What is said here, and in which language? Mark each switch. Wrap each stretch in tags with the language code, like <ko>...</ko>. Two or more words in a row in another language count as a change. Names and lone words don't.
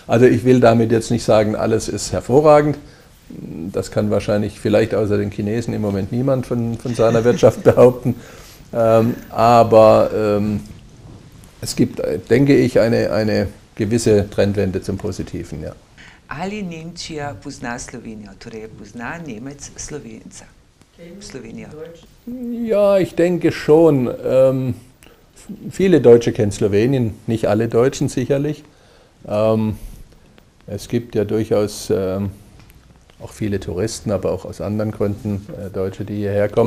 <de>Also ich will damit jetzt nicht sagen, alles ist hervorragend. Das kann wahrscheinlich vielleicht außer den Chinesen im Moment niemand von seiner Wirtschaft behaupten. Aber es gibt, denke ich, eine gewisse Trendwende zum Positiven. Ja.</de> <sl>Ali Nemčija pozna Slovenijo, torej pozna Nemec Slovenca? Slowenija.</sl> <de>Ja, ich denke schon. Viele Deutsche kennen Slowenien, nicht alle Deutschen sicherlich. Es gibt ja durchaus auch viele Touristen, aber auch aus anderen Gründen Deutsche, die hierher kommen.</de>